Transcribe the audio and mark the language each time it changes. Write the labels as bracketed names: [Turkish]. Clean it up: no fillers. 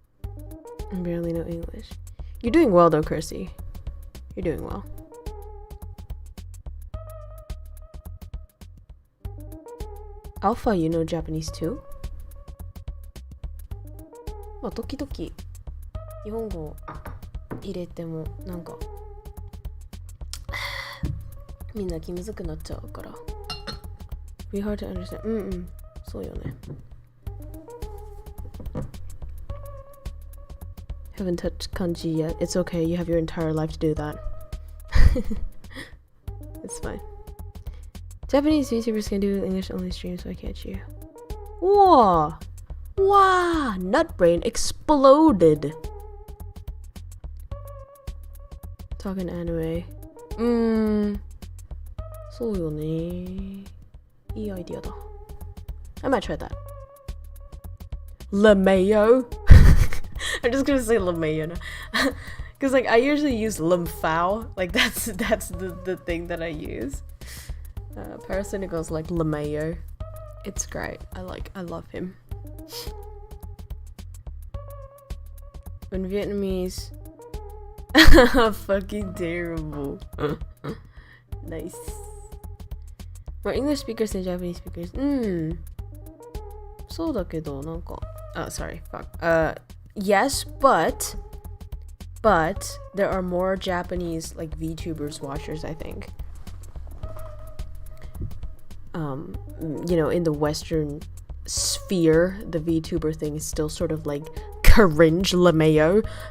[English] I barely know English. You're doing well though, Kirsty. You're doing well. Alpha, you know Japanese too? [Japanese] まあ時々日本語入れてもなんかみんな気むずくなっちゃうから [English] Be hard to understand [Japanese] そうよね [English] Haven't touched kanji yet. It's okay, you have your entire life to do that. It's fine. Japanese VTubers can do English only streams, why can't you? Whoa! Wow! Nutbrain exploded! Talking anime. [Japanese] そうよね。いいアイディアだ。 [English] I might try that. LeMayo? I'm just gonna say LeMayo now. Because like I usually use Lemfao. Like that's the thing that I use. Parasite goes like LeMayo. It's great. I love him. When Vietnamese fucking terrible. Nice. More English speakers than Japanese speakers. [Japanese] そうだけどなんか [English] Oh, sorry. Fuck. Yes, but there are more Japanese like VTubers watchers, I think. You know, in the Western sphere, the VTuber thing is still sort of like cringe LeMayo.